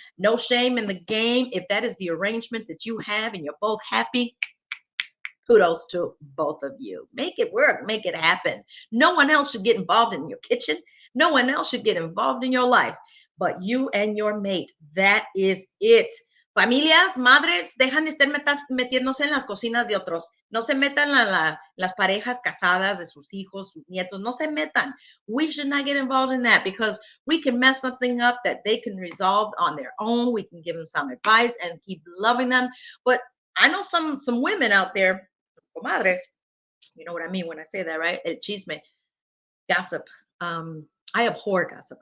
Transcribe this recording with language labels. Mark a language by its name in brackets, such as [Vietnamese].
[English] No shame in the game. If that is the arrangement that you have and you're both happy, kudos to both of you. Make it work, make it happen. No one else should get involved in your kitchen. No one else should get involved in your life but you and your mate. That is it. [Spanish] Familias, madres, dejan de estar metiéndose en las cocinas de otros. No se metan las parejas casadas de sus hijos, sus nietos. No se metan. [English] We should not get involved in that because we can mess something up that they can resolve on their own. We can give them some advice and keep loving them. But I know some women out there, comadres, you know what I mean when I say that, right? [Spanish] El chisme, [English] gossip. I abhor gossip.